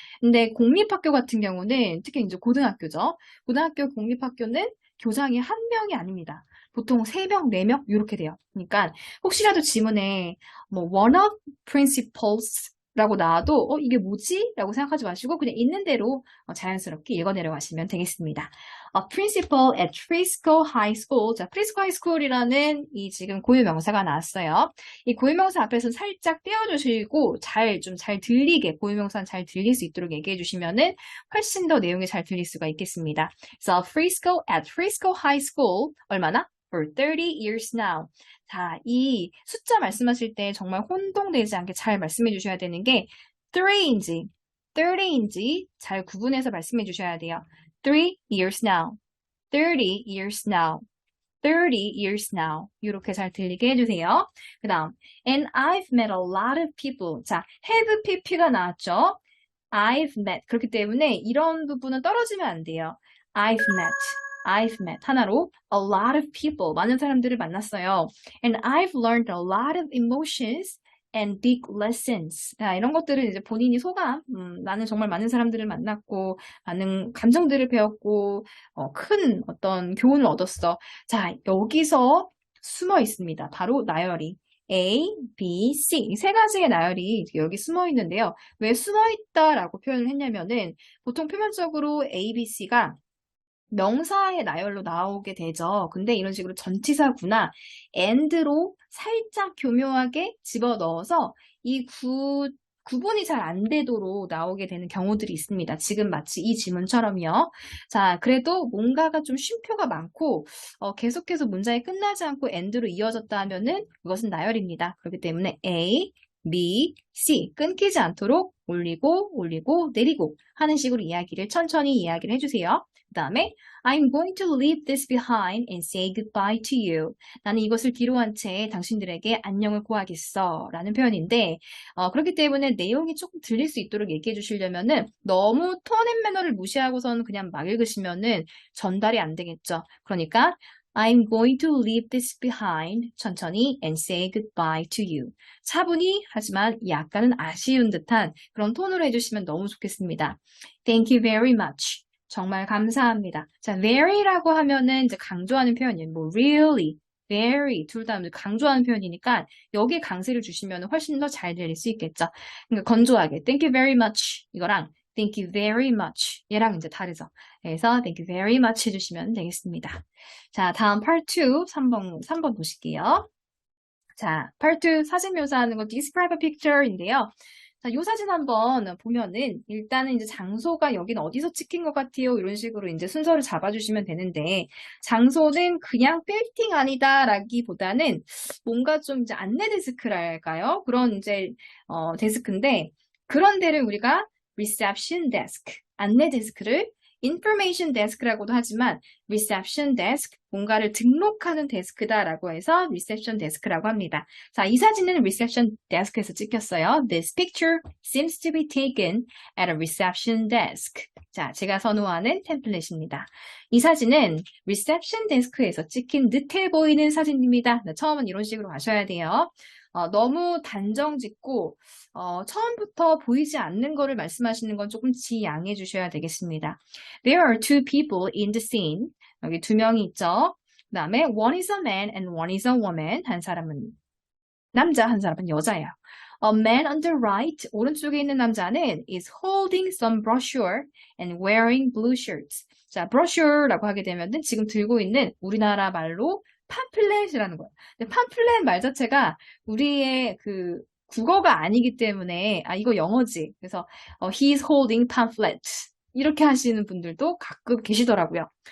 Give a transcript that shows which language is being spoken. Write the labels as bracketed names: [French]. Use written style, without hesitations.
[Korean] 근데 공립학교 같은 경우는 특히 이제 고등학교죠. 고등학교 공립학교는 교장이 한 명이 아닙니다. 보통 3명, 4명 이렇게 돼요. 그러니까 혹시라도 지문에 뭐 [English] one of principals [Korean] 라고 나와도 이게 뭐지? 라고 생각하지 마시고 그냥 있는 대로 자연스럽게 읽어 내려가시면 되겠습니다. [English] Principal at Frisco High School. [Korean] 자, Frisco High School이라는 이 지금 고유명사가 나왔어요. 이 고유명사 앞에서 살짝 떼어주시고 좀 잘 들리게 고유명사는 잘 들릴 수 있도록 얘기해 주시면은 훨씬 더 내용이 잘 들릴 수가 있겠습니다. 그래서 [English] Frisco at Frisco High School [Korean] 얼마나? [English] For 30 years now. [Korean] 자, 이 숫자 말씀하실 때 정말 혼동되지 않게 잘 말씀해 주셔야 되는 게 3인지 30인지 잘 구분해서 말씀해 주셔야 돼요. [English] 3 years now, 30 years now, 30 years now [Korean] 이렇게 잘 들리게 해주세요. 그 다음 [English] And I've met a lot of people. [Korean] 자, have pp가 나왔죠? [English] I've met. [Korean] 그렇기 때문에 이런 부분은 떨어지면 안 돼요. [English] I've met. [Korean] 하나로 [English] a lot of people. [Korean] 많은 사람들을 만났어요. [English] And I've learned a lot of emotions and big lessons. [Korean] 자, 이런 것들은 이제 본인이 소감. 나는 정말 많은 사람들을 만났고, 많은 감정들을 배웠고, 큰 어떤 교훈을 얻었어. 자, 여기서 숨어 있습니다. 바로 나열이. A, B, C. 이 3가지의 나열이 여기 숨어 있는데요. 왜 숨어 있다라고 표현을 했냐면은 보통 표면적으로 A, B, C가 명사의 나열로 나오게 되죠. 근데 이런 식으로 전치사구나 and로 살짝 교묘하게 집어넣어서 이 구분이 잘 안 되도록 나오게 되는 경우들이 있습니다. 지금 마치 이 지문처럼요. 자, 그래도 뭔가가 좀 쉼표가 많고 계속해서 문장이 끝나지 않고 and로 이어졌다 하면은 그것은 나열입니다. 그렇기 때문에 A, B, C 끊기지 않도록 올리고 내리고 하는 식으로 천천히 이야기를 해주세요. 그 다음에 [English] I'm going to leave this behind and say goodbye to you. [Korean] 나는 이것을 뒤로한 채 당신들에게 안녕을 고하겠어 라는 표현인데 그렇기 때문에 내용이 조금 들릴 수 있도록 얘기해 주시려면은 너무 톤 앤 매너를 무시하고서는 그냥 막 읽으시면은 전달이 안 되겠죠. 그러니까 [English] I'm going to leave this behind [Korean] 천천히 [English] and say goodbye to you. [Korean] 차분히 하지만 약간은 아쉬운 듯한 그런 톤으로 해주시면 너무 좋겠습니다. [English] Thank you very much. [Korean] 정말 감사합니다. 자, very라고 하면은 이제 강조하는 표현이에요. 뭐 really, very 둘 다 강조하는 표현이니까 여기에 강세를 주시면 훨씬 더 잘 들릴 수 있겠죠. 그러니까 건조하게 [English] thank you very much [Korean] 이거랑 thank you very much 얘랑 이제 다르죠. 그래서 [English] thank you very much [Korean] 해주시면 되겠습니다. 자, 다음 part 2 3번 보실게요. 자, part 2 사진 묘사하는 거 [English] describe a picture [Korean] 인데요. 자, 이 사진 한번 보면은 일단은 이제 장소가 여기는 어디서 찍힌 것 같아요? 이런 식으로 이제 순서를 잡아주시면 되는데 장소는 그냥 빌딩 아니다라기보다는 뭔가 좀 이제 안내 데스크랄까요? 그런 이제 데스크인데 그런 데를 우리가 reception desk, 안내 데스크를 information desk라고도 하지만 reception desk, 뭔가를 등록하는 데스크다라고 해서 reception desk라고 합니다. 자, 이 사진은 reception desk에서 찍혔어요. [English] This picture seems to be taken at a reception desk. [Korean] 자, 제가 선호하는 템플릿입니다. 이 사진은 reception desk에서 찍힌 듯해 보이는 사진입니다. 처음은 이런 식으로 가셔야 돼요. 너무 단정 짓고 처음부터 보이지 않는 거를 말씀하시는 건 조금 지양해 주셔야 되겠습니다. [English] There are two people in the scene. [Korean] 여기 2명이 있죠. [English] 그 다음에 one is a man and one is a woman. [Korean] 한 사람은 남자, 한 사람은 여자예요. [English] A man on the right, [Korean] 오른쪽에 있는 남자는 [English] is holding some brochure and wearing blue shirts. [Korean] 자, brochure라고 하게 되면은 지금 들고 있는 우리나라 말로 팜플렛이라는 거예요. 근데 팜플렛 말 자체가 우리의 그 국어가 아니기 때문에 이거 영어지. 그래서 [English] he's holding pamphlet [Korean] 이렇게 하시는 분들도 가끔 계시더라고요.